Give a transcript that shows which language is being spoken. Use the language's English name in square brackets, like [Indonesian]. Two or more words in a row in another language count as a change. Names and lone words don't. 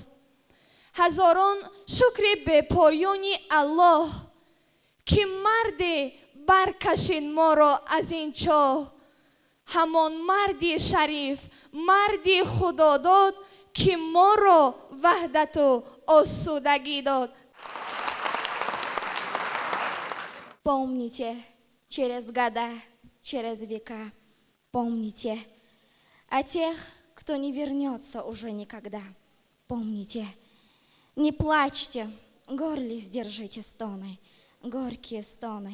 [Tajik] ҳазорон шукри бепоёни Аллоҳ ки марде баркашид моро аз ин чоҳ. ҳамон марди шариф, марди худодод ки моро ваҳдату осудагӣ дод. [Russian] Помните, через года, через века, помните о тех, кто не вернется уже никогда. Помните, не плачьте, горле сдержите стоны, горькие стоны.